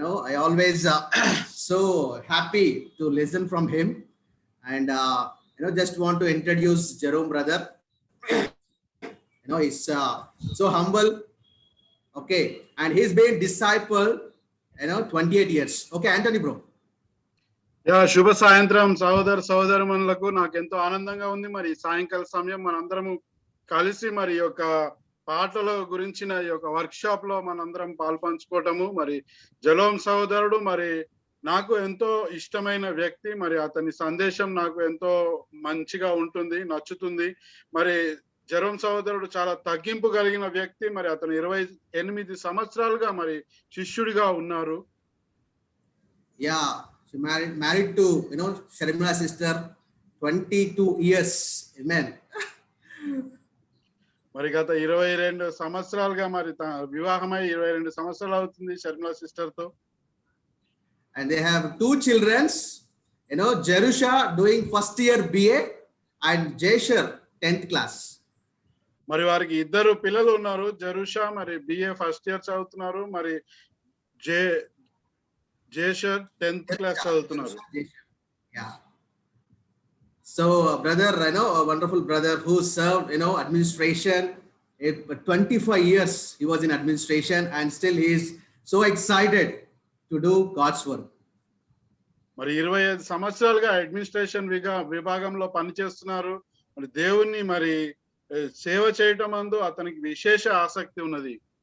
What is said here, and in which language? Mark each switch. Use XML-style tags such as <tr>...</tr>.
<en>I always so happy to listen from him, and just want to introduce Jerome brother. He's so humble. Okay, and he's been disciple 28 years. Okay, Anthony bro.</en> <te>Yeah శుభ సాయంత్రం సహోదరులకు నాకు ఎంతో ఆనందంగా ఉంది. మరి సాయంకాల సమయం మనందరము కలిసి మరి ఈ యొక్క పాటల గురించిన ఈ యొక్క వర్క్ షాప్ లో మనందరం పాల్పంచుకోవటము. మరి జలోమ్ సహోదరుడు మరి నాకు ఎంతో ఇష్టమైన వ్యక్తి. మరి అతని సందేశం నాకు ఎంతో మంచిగా ఉంటుంది, నచ్చుతుంది. మరి జెరోమ్ సహోదరుడు చాలా తగ్గింపు కలిగిన వ్యక్తి. మరి అతను 28 సంవత్సరాలుగా మరి శిష్యుడిగా ఉన్నారు.</te> <en>Yeah she married to Sharmila sister 22 years. Amen.</en> <te>మరి గత 22 సంవత్సరాలుగా మరి వివాహమై 22 సంవత్సరాలు అవుతుంది షర్మిలా సిస్టర్ తో.</te> <en>And they have 2 children, Jerusha doing first year BA and Jesher 10th class.</en> <te>మరి వారికి 2 పిల్లలు ఉన్నారు. జరుషా మరి BA ఫస్ట్ ఇయర్ చదువుతున్నారు. మరి జేషర్ 10th క్లాస్ చదువుతున్నారు. Yeah.</te> <en>So brother, a wonderful brother who served, administration. 25 years he was in administration, and still he is so excited to do God's work.</en> <te>మరి 25 సంవత్సరాలుగా అడ్మినిస్ట్రేషన్ విభాగంలో పనిచేస్తున్నారు. మరి దేవుణ్ణి మరి సేవ చేయటం అందు అతనికి విశేష ఆసక్తి ఉన్నది.</te>